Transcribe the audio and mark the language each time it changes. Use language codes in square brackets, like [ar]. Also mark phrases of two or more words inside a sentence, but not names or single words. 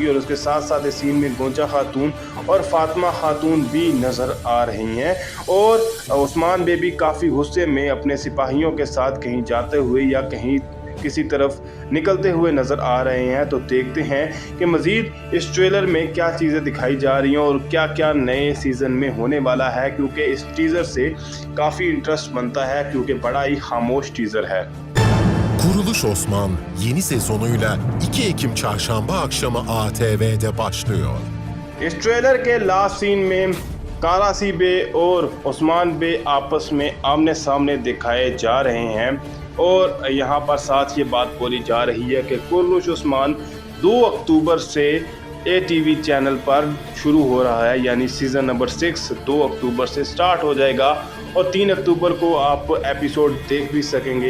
[hi] और उसके साथ साथ इस सीन में गोंचा खातून और फातिमा खातून भी नज़र आ रही हैं और ओस्मान बे भी काफ़ी गुस्से में अपने सिपाहियों के साथ कहीं जाते हुए या कहीं किसी तरफ निकलते हुए नज़र आ रहे हैं। तो देखते हैं कि मज़ीद इस ट्रेलर में क्या चीज़ें दिखाई जा रही हैं और क्या क्या नए सीज़न में होने वाला है, क्योंकि इस टीज़र से काफ़ी इंटरेस्ट बनता है क्योंकि बड़ा ही खामोश टीज़र है। [tr] Kuruluş Osman yeni sezonuyla 2 Ekim çarşamba akşamı ATV'de başlıyor. [hi] इस ट्रेलर के लास्ट सीन में कारासी बे और ओस्मान बे आपस में आमने सामने दिखाए जा रहे हैं और यहाँ पर साथ ये बात बोली जा रही है कि कुर्रुश ओस्मान 2 अक्टूबर से ATV चैनल पर शुरू हो रहा है, यानी [en] season number [hi] 6 2 अक्टूबर से स्टार्ट हो जाएगा और 3 अक्टूबर को आप एपिसोड देख भी सकेंगे।